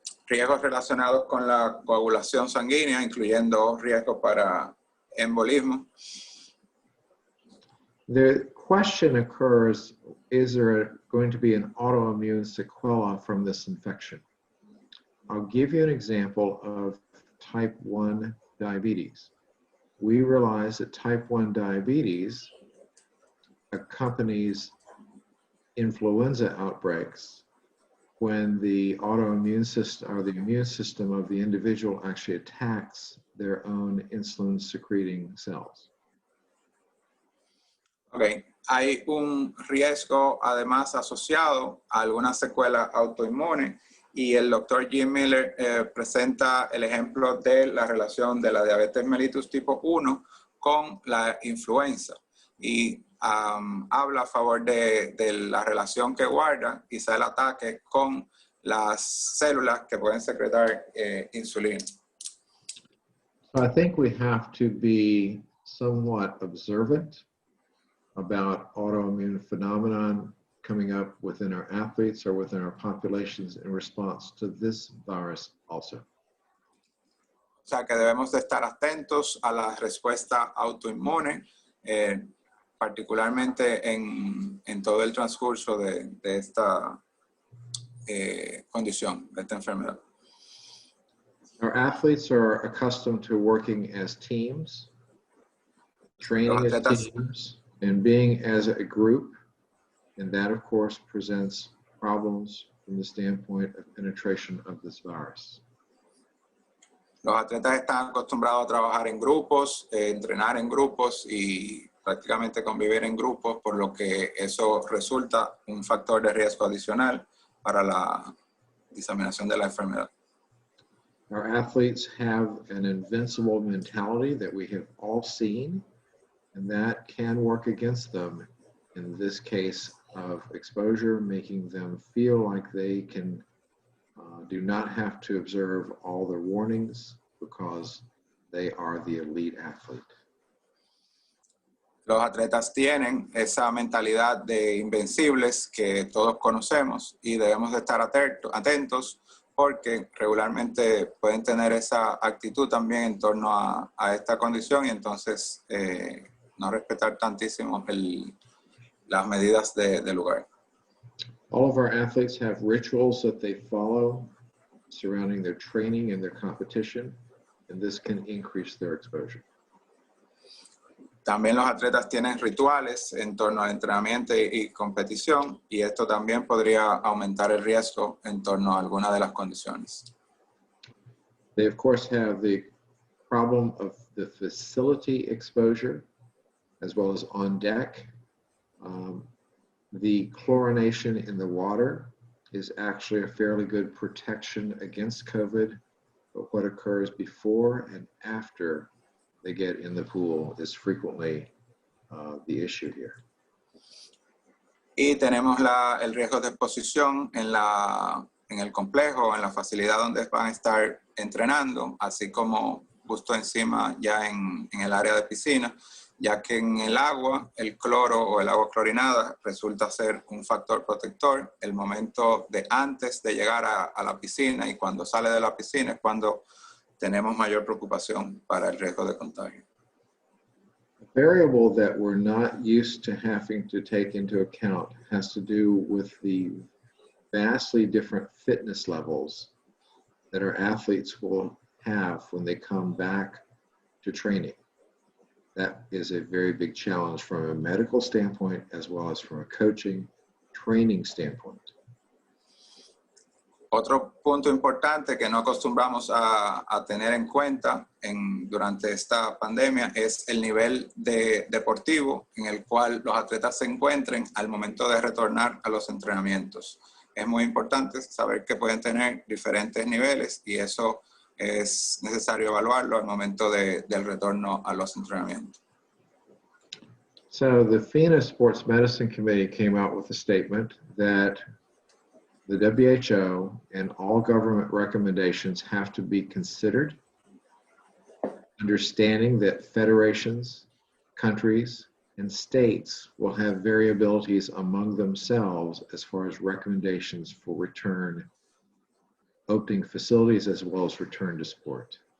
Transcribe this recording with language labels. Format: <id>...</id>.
<es>Riesgos relacionados con la coagulación sanguínea, incluyendo riesgos para embolismo.</es> <en>The question occurs, is there going to be an autoimmune sequela from this infection? I'll give you an example of type 1 diabetes. We realize that type 1 diabetes accompanies influenza outbreaks when the autoimmune system or the immune system of the individual actually attacks their own insulin secreting cells. Okay.</en> <es>Hay un riesgo además asociado a alguna secuela autoinmune y el doctor Jim Miller presenta el ejemplo de la relación de la diabetes mellitus tipo 1 con la influenza y habla a favor de la relación que guarda quizá el ataque con las células que pueden secretar insulina.</es> <en>So I think we have to be somewhat observant about autoimmune phenomenon coming up within our athletes or within our populations in response to this virus also.</en> <es>O sea que debemos de estar atentos a la respuesta autoinmune particularmente en todo el transcurso de esta condición, de esta enfermedad.</es> <en>Our athletes are accustomed to working as teams, training as teams, and being as a group. And that, of course, presents problems from the standpoint of penetration of this virus.</en> <es>Los atletas están acostumbrados a trabajar en grupos, entrenar en grupos y prácticamente convivir en grupos, por lo que eso resulta un factor de riesgo adicional para la diseminación de la enfermedad.</es> <en>Our athletes have an invincible mentality that we have all seen, and that can work against them in this case of exposure, making them feel like they can do not have to observe all the warnings because they are the elite athlete.</en> <es>Los atletas tienen esa mentalidad de invencibles que todos conocemos y debemos de estar atentos porque regularmente pueden tener esa actitud también en torno a esta condición y entonces no respetar tantísimo las medidas de lugar.</es> <en>All of our athletes have rituals that they follow surrounding their training and their competition, and this can increase their exposure.</en> <es>También los atletas tienen rituales en torno al entrenamiento y competición, y esto también podría aumentar el riesgo en torno a alguna de las condiciones.</es> <en>They, of course, have the problem of the facility exposure, as well as on deck. The chlorination in the water is actually a fairly good protection against COVID, but what occurs before and after they get in the pool is frequently the issue here.</en> <es>Y tenemos el riesgo de exposición en el complejo, en la facilidad donde van a estar entrenando, así como justo encima ya en el área de piscina, ya que en el agua, el cloro o el agua clorinada resulta ser un factor protector. El momento de antes de llegar a la piscina y cuando sale de la piscina es cuando tenemos mayor preocupación para el riesgo de contagio.</es> <en>A variable that we're not used to having to take into account has to do with the vastly different fitness levels that our athletes will have when they come back to training. That is a very big challenge from a medical standpoint as well as from a coaching, training standpoint.</en> <es>Otro punto importante que no acostumbramos a tener en cuenta durante esta pandemia es el nivel deportivo en el cual los atletas se encuentren al momento de retornar a los entrenamientos. Es muy importante saber que pueden tener diferentes niveles y eso es necesario evaluarlo al momento del retorno a los entrenamientos.</es> <en>So the FINA Sports Medicine Committee came out with a statement that the WHO and all government recommendations have to be considered, understanding that federations, countries, and states will have variabilities among themselves as far as recommendations for return, opening facilities, as well as return to sport.</en>